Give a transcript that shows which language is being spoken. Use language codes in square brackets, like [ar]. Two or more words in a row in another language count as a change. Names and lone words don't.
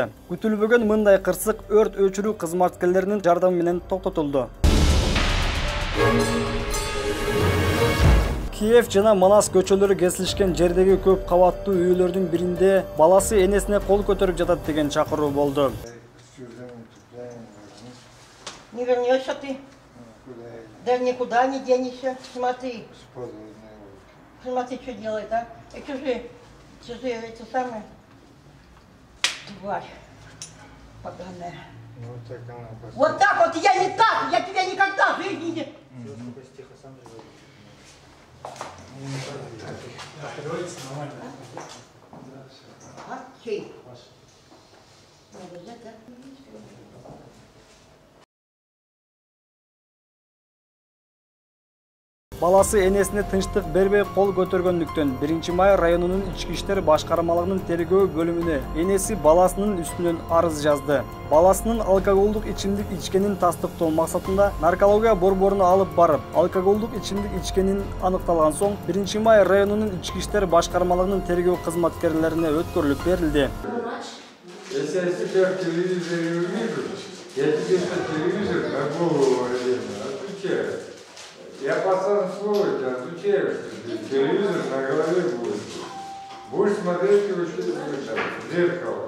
[ky] Күтүлбөгөн мындай кырсык өрт өчүрүү кызматкерлеринин жардамы менен токтотулду. Киев жана Манас көчөлөрү кесилишкен жердеги көп кабаттуу үйлөрдүн биринде баласы энесине кол көтөрүп жатат деген чакыруу болду. [ru] Не вернешься ты? Да никуда не денешься. Смотри. Смотри, что делает, а? Чужие эти самые. Тварь поганая. Вот так вот, я не так, я тебя никогда в жизни не... А? Чей? Надо взять, да? [ky] Баласы энесине тынчтык бербей кол көтөргөндүктөн 1-май районунун ички иштер башкармалыгынын тергөө бөлүмүнө энеси баласынын үстүнөн арыз жазды. Баласынын алкоголдук ичимдик ичкенин тастыктоо максатында наркология борборуна алып барып, алкоголдук ичимдик ичкенин аныкталган соң 1-май районунун ички иштер башкармалыгынын тергөө кызматкерлерине өткөрүлүп берилди. [ru] Если я тебя в телевизоре увижу, я тебе по телевизору на голову отвечаю. Я пацан свой, отвечаю, телевизор на голове будет. Будешь смотреть его что-то в зеркало.